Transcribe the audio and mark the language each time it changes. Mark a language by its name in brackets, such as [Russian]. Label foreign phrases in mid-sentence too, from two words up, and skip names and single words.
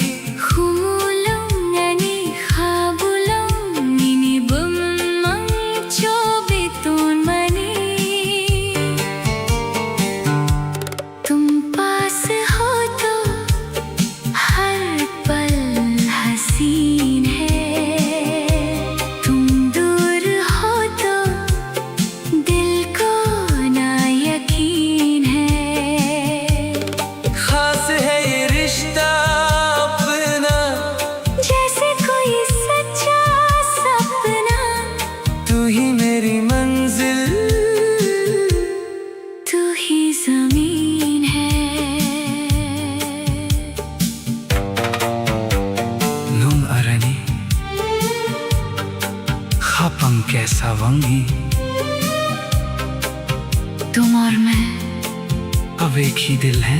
[Kok Borok] Humulong ani habulong nini bumang chobitun mani। [Hindi] तुम पास हो तो हर पल हसीन है, तुम दूर हो तो दिल को ना यकीन है। खास है ये रिश्ता अपना, जैसे कोई सच्चा सपना। तू ही मेरी मंजिल, तू ही जमीन है। [Kok Borok] nung arani khapang kaisa wangi [Hindi] तुम और मैं अब एक ही दिल है।